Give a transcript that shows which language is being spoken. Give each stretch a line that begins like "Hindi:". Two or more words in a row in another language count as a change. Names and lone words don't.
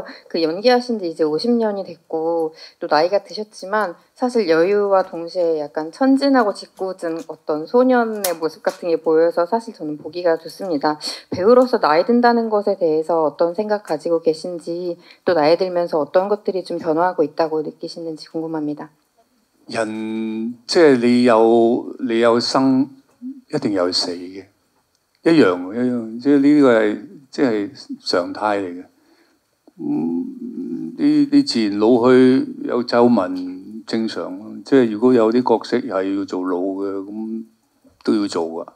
Korean: 그 연기하신 지 이제 50년이 됐고 또 나이가 드셨지만 사실 여유와 동시에 약간 천진하고 짓궂은 어떤 소년의 모습 같은 게 보여서 사실 저는 보기가 좋습니다. 배우로서 나이 든다는 것에 대해서 어떤 생각 가지고 계신지 또 나이 들면서 어떤 것들이 좀 변화하고 있다고 느끼시는지 궁금합니다.
Cantonese: 人即係你有生，一定有死嘅，一樣，即係呢個係即係常態嚟嘅。你自然老去有皺紋正常，即係如果有啲角色係要做老嘅，咁都要做㗎。